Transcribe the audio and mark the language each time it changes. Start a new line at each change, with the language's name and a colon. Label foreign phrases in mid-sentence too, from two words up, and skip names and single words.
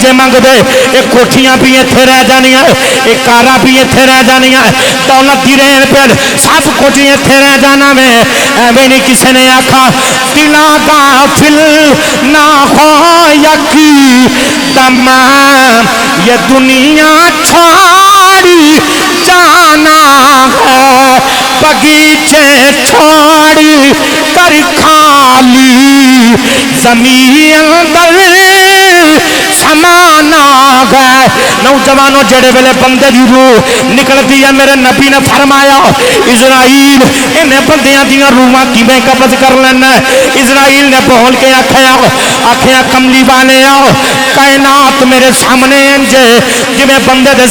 Punjabi: جے منگدے اے کوٹھیاں بھی ایتھے رہ جانیاں اے کاراں بھی ایتھے رہ جانیاں دولت دی رہن پھر سب کچھ ایتھے رہ جانا میں ایویں نہیں کسی نے آکھا دلا غافل نہ ہو یقی تمام یہ دنیا چھوڑی جانا ہے بغیچے چھوڑی کر خالی زمین اندر سمانا ہے ہے نوجواناں جیڑے ویلے بندے دی روح نکلتی ہے میرے نبی نے فرمایا عزرائیل انہیں بندیاں دیاں روحاں کِویں قبض کر لینا عزرائیل نے بول کے آکھیا کملی والے آؤ کائنات میرے سامنے اینجے جِویں بندے دے